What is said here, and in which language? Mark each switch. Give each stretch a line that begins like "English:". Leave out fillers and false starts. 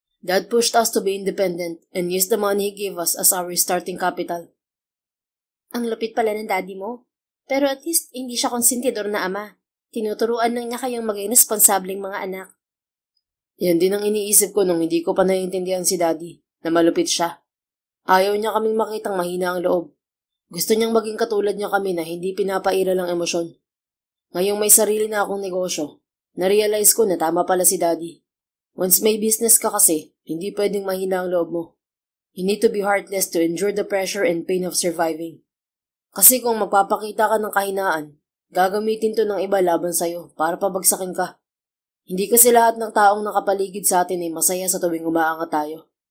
English: Dad pushed us to be independent and used the money he gave us as our starting capital.
Filipino: Ang lupit pala ng daddy mo. Pero at least hindi siya konsentidor na ama. Tinuturuan lang niya kayong maging responsableng mga anak. Yan din ang iniisip ko nung hindi ko pa naiintindihan si Daddy, na malupit siya. Ayaw niya kaming makitang mahina ang loob. Gusto niyang maging katulad niya kami na hindi pinapaira ng emosyon. Ngayong may sarili na akong negosyo, na-realize ko na tama pala si Daddy. Once may business ka kasi, hindi pwedeng mahina ang loob mo.
English: You need to be heartless to endure the pressure and pain of surviving.
Filipino: Kasi kung magpapakita ka ng kahinaan, gagamitin to ng iba laban sa'yo para pabagsakin ka. Hindi kasi lahat ng taong nakapaligid sa atin ay masaya sa tuwing umaangat tayo.